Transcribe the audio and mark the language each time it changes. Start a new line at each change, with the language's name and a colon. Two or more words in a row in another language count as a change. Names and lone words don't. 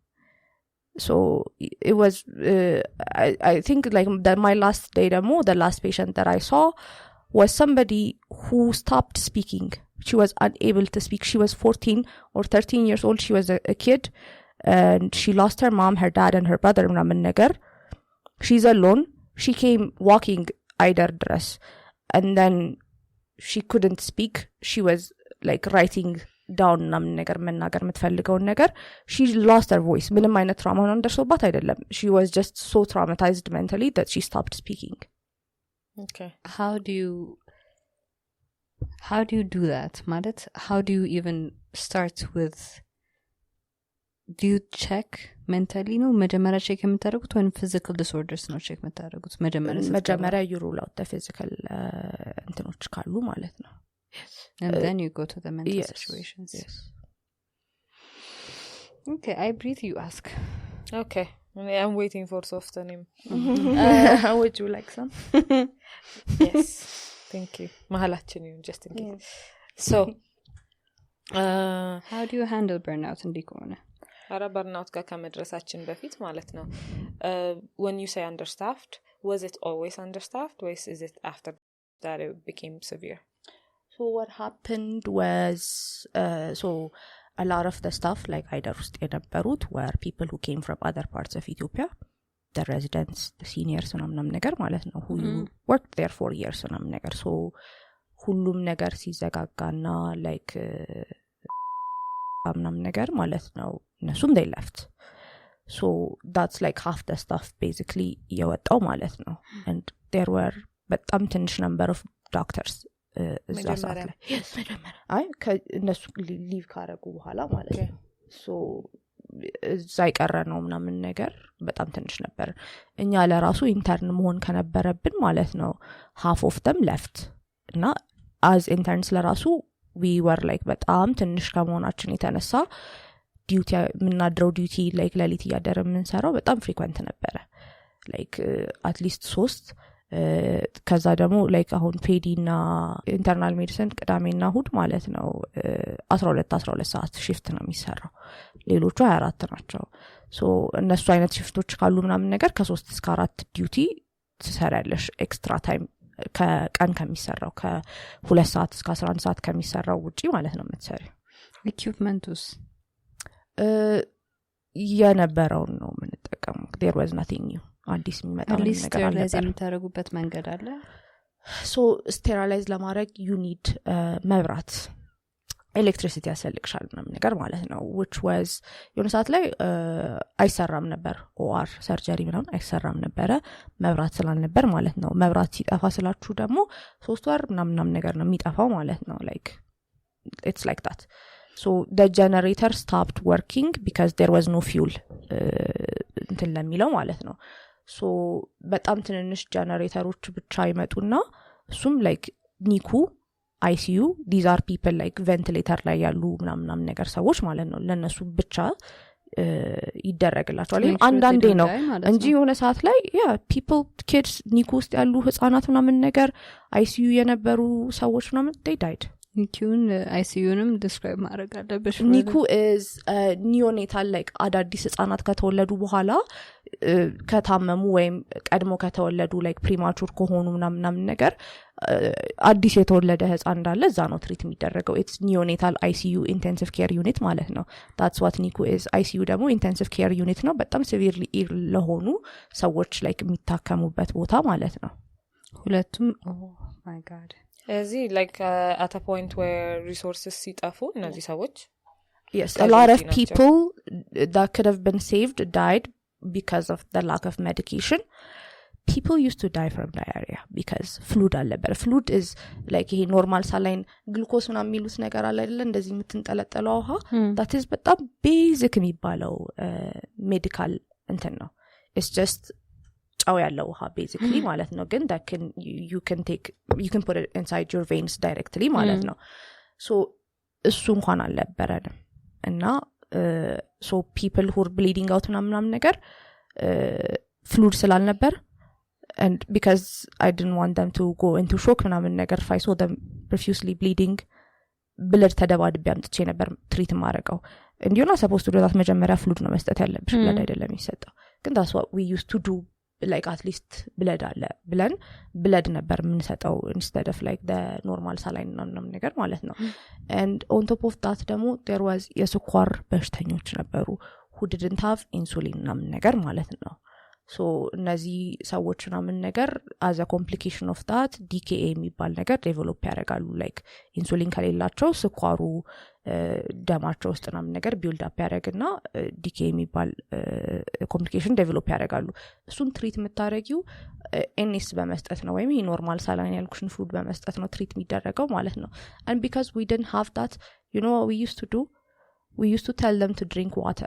English: So it was I think like my last day the last patient that I saw was somebody who stopped speaking. She was unable to speak. She was 14 or 13 years old. She was a kid and she lost her mom, her dad and her brother. She's alone. She came walking Ayder dress and then she couldn't speak. She was like writing down
Amharic: መናገር የምትፈልገውን ነገር.
English: She lost her voice.
Amharic: ምንም አይነት trauma እንደርሶባት አይደለም.
English: She was just so traumatized mentally that she stopped speaking. Okay. How do you do that? ማለት how do you even start with do you check mentally
Amharic: ነው መጀመሪያ ቼክ የምታደርጉት ወይም
English: physical disorders
Amharic: ነው ቼክ የምታደርጉት መጀመሪያ
English: you rule out the physical
Amharic: እንትኖች ካሉ ማለት ነው.
English: Yes. And then you go to the mental situations. Yes. Okay, I breathe, you ask. Okay. I'm waiting for soft name. Would you like some? Yes. Thank you. Mahalaችን just in case. Yes. So, how do you handle burnout
Amharic: እንዲህ ከሆነ? burnout ጋር ከመድረሳችን በፊት ማለት ነው.
English: When you say understaffed, was it always understaffed or is it after that it became severe? So what happened was so a lot of the stuff like Ayder
Amharic: ውስጥ የነበሩት
English: were people who came from other parts of Ethiopia, the residents, the seniors
Amharic: ምናምን ነገር ማለት ነው,
English: who worked there for years
Amharic: ምናምን ነገር. so ሁሉም ነገር ሲዘጋጋና like ምናምን ነገር ማለት ነው እነሱም
English: they left. so that's like half the stuff basically
Amharic: የወጣው ማለት ነው.
English: and there were
Amharic: በጣም ትንሽ
English: number of doctors
Amharic: እዛ ሰዓት ላይ አይ ከእነሱ ሊቭ ካረጉ በኋላ ማለት ነው. so እዛ ይቀረ ነው ምናምን ነገር በጣም ትንሽ ነበር. እኛ ለራሱ ኢንተርን መሆን ከነበረብን ማለት ነው
English: half of them left
Amharic: እና
English: as interns
Amharic: ለራሱ
English: we were like
Amharic: በጣም ትንሽ ከመሆናችን የተነሳ ዲዩቲ የምናድረው ዲዩቲ like ለሊት ያደረ የምንሰራው በጣም ፍሪኩዌንት ነበረ
English: like at least
Amharic: 3 ከዛ ደግሞ like አሁን ፔዲና
English: internal medicine
Amharic: ቅዳሜና እሁድ ማለት ነው 12 ሰዓት shift ነው የሚሰራው ሌሎቹ 24 ናቸው. so እነሱ አይነት ሽፍቶች ካሉ ምናምን ነገር ከ3 እስከ 4 ዲዩቲ ትሰራለሽ
English: extra time
Amharic: ከቀን ከሚሰራው ከ2 ሰዓት እስከ 11 ሰዓት ከሚሰራው ውጪ ማለት ነው የምትሰሪው. ኢኩዊፕመንቱስ የነበረውን ነው የምንጠቀመው.
English: there was nothing new
Amharic: አዲስ የሚመጣ ነገር አለ የምታረጉበት መንገድ አለ. so sterilize ለማድረግ
English: you need
Amharic: መብራት ኤሌክትሪሲቲ ያስፈልግሻል ምናምን ነገር ማለት ነው.
English: which was
Amharic: የሆነ ሰዓት ላይ አይሰራም ነበር
English: OR surgery
Amharic: ምናምን አይሰራም ነበረ መብራት ስላልነበር ማለት ነው. መብራት ሲጠፋ ስላችሁ ደግሞ 3 ወር ምናምን ነገር ነው የሚጠፋው ማለት ነው.
English: like it's like that. so the generator stopped working because there was no fuel
Amharic: እንትን ለሚለው ማለት ነው. so በጣም ትንንሽ ጀነሬተሮች ብቻ ይመጡና እሱም like ኒኩ ICU
English: these are people like ventilator
Amharic: ላይ ያሉ ምናምን ነገር ሰዎች ማለት ነው ለነሱ ብቻ ይደረግላቸዋል. አንዳንዴ ነው እንጂ የሆነ ሰዓት ላይ
English: people kids
Amharic: ኒኩ ውስጥ ያሉ ህፃናት ምናምን ነገር ICU የነበሩ ሰዎች ምናምን
English: they died.
Amharic: ኒኩን ICUንም describe ማድረግ አለብሽ. ኒኩ is neonatal like አዳዲስ ህፃናት ከተወለዱ በኋላ ከታመሙ ወይም ቀድሞ ከተወለዱ like premature ከሆኑ ምናምን ነገር አዲስ የተወለደ ህፃን እንዳለ እዛ ነው ትሪት የሚደረገው.
English: it's neonatal ICU intensive care unit
Amharic: ማለት ነው.
English: that's what ኒኩ is.
Amharic: ICU ደግሞ
English: intensive care unit
Amharic: ነው በጣም
English: severely ill
Amharic: ለሆኑ ሰዎች like የሚታከሙበት ቦታ ማለት ነው.
English: ሁለቱም oh my god እዚህ like at a point where resources
Amharic: ሲጠፉ እነዚህ ሰዎች
English: yes a lot of people that could have been saved died because of the lack of medication. people used to die from diarrhea because fluid አለበት. fluid is like
Amharic: ይሄ
English: normal saline
Amharic: ግሉኮስ ምናምን የሚሉት ነገር አለ አይደል እንደዚህ የምትንጠለጠለው ውሃ
English: that is
Amharic: በጣም ቤዚክ የሚባለው ሜዲካል እንትን ነው.
English: it's just
Amharic: ጫው ያለው ውሃ basically ማለት ነው.
English: ግን that can you can put it inside your veins directly
Amharic: ማለት ነው.
English: so
Amharic: እሱ እንኳን አልነበረንም እና
English: so people who are bleeding out
Amharic: ምናምን ነገር fluid ስላልነበር
English: and because I didn't want them to go into shock
Amharic: ምናምን ነገር
English: if I saw them profusely bleeding
Amharic: ብለድ ተደባድቤ አምጥቼ ነበር ትሪት ማረቀው እንዲሁና
English: supposed to do that
Amharic: መጀመሪያ ፍሉድ ነው መስጠት ያለብሽ ብለድ አይደለም ይሰጣው ግን
English: that's what we used to do like at least
Amharic: ብለድ አለ ብለን ብለድ ነበር የምንሰጠው
English: instead of like the normal saline
Amharic: ምናምን ነገር ማለት ነው
English: and on top of that ደግሞ there was
Amharic: የስኳር በሽተኞች ነበሩ
English: who didn't have insulin
Amharic: ምናምን ነገር ማለት ነው so እነዚህ ሰዎች ምናምን ነገር
English: as a complication of that
Amharic: DKA የሚባል ነገር ዴቨሎፕ ያደርጋሉ like ኢንሱሊን ከሌላቸው ስኳሩ ደማቸው ውስጥ ምናምን ነገር
English: build up
Amharic: ያደርግና DKA የሚባል ኮምፕሊኬሽን ዴቨሎፕ ያደርጋሉ እሱን ትሪት የምታደርጊው ኤንኤስ በመስጠት ነው ወይም
English: normal saline
Amharic: ያልኩሽን ፉድ በመስጠት ነው ትሪት የሚደረገው ማለት ነው
English: and because we didn't have that you know what we used to do we used to tell them to drink water.